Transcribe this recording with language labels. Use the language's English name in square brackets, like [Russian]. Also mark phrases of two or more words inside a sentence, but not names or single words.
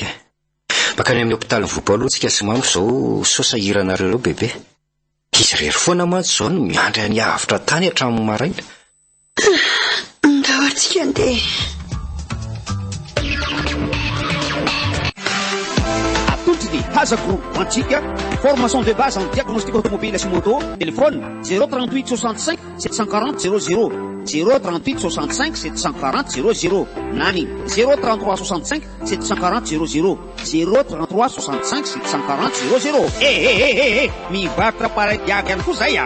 [Malagasy] Makany amin'ny hopitaly ny Voalohantsika sy mamo izao sosahiranareo ireo bebe. Izy rery foana mantsy izao no miandry any avitra tany hatramin'ny maraina. Ndao antsika andeha. Atolotry Haza Group antsika [French] formation de base en diagnostic automobile [Malagasy] sy moto. Téléphone 038 65 740 00 038 65 740 00 nany 033 65 740 00 033 65 740 00 mivarotra paradiaky ihany koa zay a